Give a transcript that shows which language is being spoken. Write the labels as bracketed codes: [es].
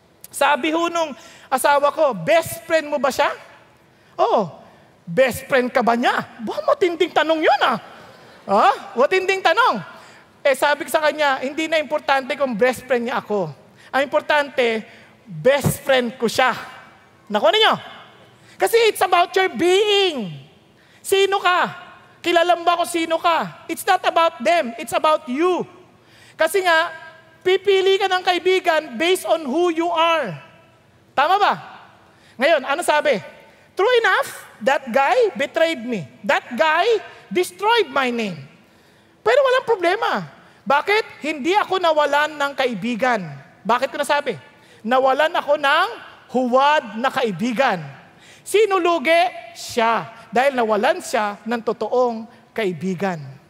[tl] Sabi ho nung asawa ko, best friend mo ba siya? Oo. Best friend ka ba niya? Matinding tanong yun matinding tanong. Sabi ko sa kanya, hindi na importante kung best friend niya ako. Ang importante, best friend ko siya. Nakuha niyo? [en] Kasi it's about your being. [tl] Sino ka? Kilala mo ba kung sino ka? [en] It's not about them. It's about you. [tl] Kasi nga, pipili ka ng kaibigan based on who you are. Tama ba? Ngayon, ano sabi? [en] True enough, that guy betrayed me. That guy destroyed my name. [tl] Pero walang problema. Bakit? Hindi ako nawalan ng kaibigan. Bakit ko nasabi? Nawalan ako ng huwad na kaibigan. Sino lugi? Siya. Dahil nawalan siya ng totoong kaibigan.